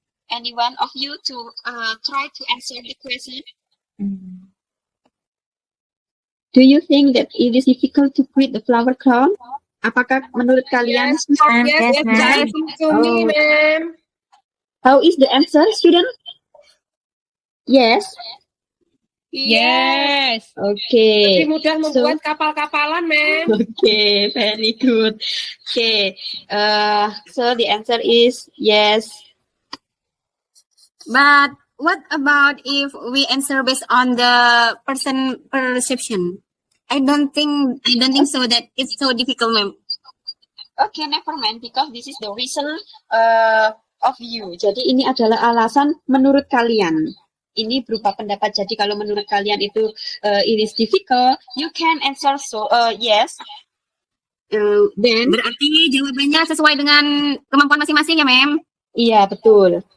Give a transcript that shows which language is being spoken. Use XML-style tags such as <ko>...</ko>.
<en>Any one of you to try to answer the question? Do you think that it is difficult to create the flower crown?</en> <id>Apakah menurut kalian susah?</id> <en>Yes, ma'am. to me, ma'am. How is the answer, student? Yes. Yes. Okay.</en> <id>Lebih mudah membuat kapal-kapalan, ma'am.</id> <en>Okay, very good. Okay. So the answer is yes. But what about if we answer based on the person perception? I don't think so that it's so difficult, ma'am. Okay, never mind because this is the reason of you.</en> <id>Jadi ini adalah alasan menurut kalian. Ini berupa pendapat. Jadi kalau menurut kalian itu</id> <en>it is difficult, you can answer yes.</en> <id>Then Berarti jawabannya sesuai dengan kemampuan masing-masing ya, ma'am? iya betul.</id>